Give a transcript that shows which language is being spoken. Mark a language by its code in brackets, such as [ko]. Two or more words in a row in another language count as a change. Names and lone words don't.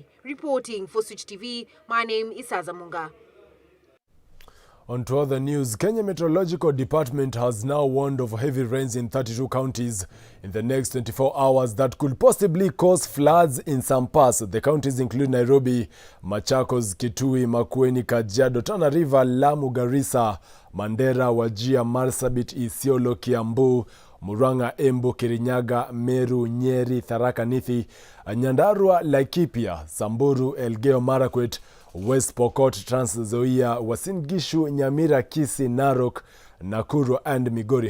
[en] Reporting for Switch TV, my name is Sazamunga. On to other news, Kenya Meteorological Department has now warned of heavy rains in 32 counties in the next 24 hours that could possibly cause floods in some parts. The counties include Nairobi, Machakos, Kitui, Makueni, Kajiado, Tana River, Lamu, Garissa, Mandera, Wajir, Marsabit, Isiolo, Kiambu, Murang'a, Embu, Kirinyaga, Meru, Nyeri, Tharaka Nithi, Nyandarua, Laikipia, Samburu, Elgeyo Marakwet, West Pokot, Trans Nzoia, Uasin Gishu, Nyamira, Kisii, Narok, Nakuru and Migori.